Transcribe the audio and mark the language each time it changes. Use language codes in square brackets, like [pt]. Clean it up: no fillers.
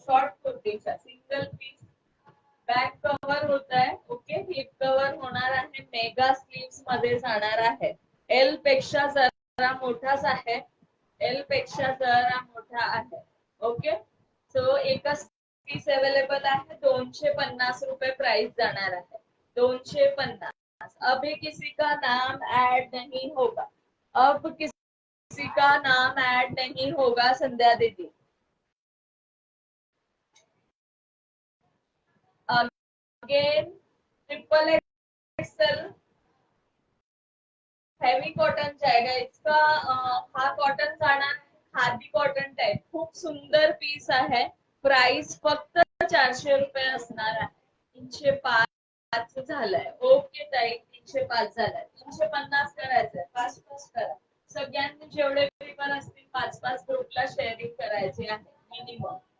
[mr] Short कुर्तीचा single piece. Back cover होत आहे. Okay, heap cover होणार आहे. मेगा स्लीव्स मध्ये जाणार आहे. एल पेक्षा जरा मोठाच आहे. एल पेक्षा जरा मोठा आहे. ओके, सो एकच पीस अवेलेबल आहे. 250 रुपये प्राइस जाणार आहे. 250. [hi] अभी किसी का नाम ऐड नहीं होगा. अब किसी का नाम ऐड नहीं होगा संध्या दीदी. Again triple XL heavy cotton जाएगा इसका. [mr] हा कॉटन जाणार खादी कॉटन टाइप. खूप सुंदर पीस आहे. प्राइस फक्त 400 रुपये असणार आहे. 305 झालाय. ओके ताई, 305 झालाय. 350 करायचंय. फास्ट फास्ट करा. सगळ्यांनी जेवढे पेपर असतील 5-5 ग्रुपला शेअरिंग करायची आहे मिनिमम.